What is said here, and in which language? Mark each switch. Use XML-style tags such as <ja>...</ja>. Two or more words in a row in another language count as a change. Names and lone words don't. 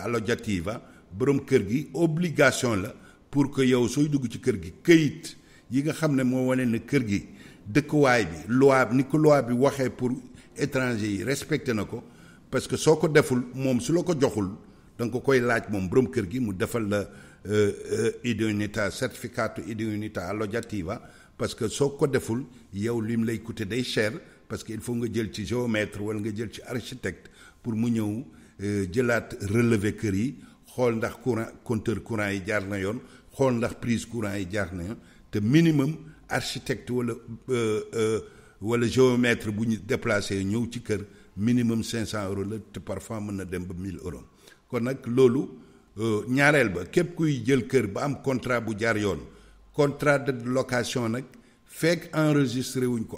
<wo>allogativa borom kër gi obligation la</wo> <fr>pour que</fr> <wo>yow sooy dugg ci kër gi këyit yi nga xam ne moo wane ne kër gi dëkkuwaay bi loi ni ko loi bi waxee</wo> <fr>pour étranger</fr> <wo>yi respecté na ko</wo> <fr>parce que</fr> <wo>soo ko deful moom su la ko joxul da nga ko koy laaj moom borom kër gi mu defal la</wo> <it>idoneità certificato idoneità allogativa</it> <fr>parce que</fr> <wo>soo ko deful yow lim lay coûter day cher</wo> <fr>parce que il faut</fr> <wo>nga jël ci géomètre wala nga jël ci architecte pour mu ñëw jëlaat relever kër yi xool ndax</wo> <fr>compteur courant</fr> <wo>yi jaar na yoon xool ndax</wo> <fr>prise courant</fr> <wo>yi jaar na yoon te</wo> <fr>minimum architecte</fr> <wo>wala géomètre bu ñu déplacé ñëw ci kër minimum 500 euros la te parfois mën na dem ba 1000 euros kon nag loolu ñaareel ba képp kuy jël kër ba am contrat bu jaar yoon</wo> <fr>contrat de location</fr> <wo>nag fekk enregistré wuñ ko</wo>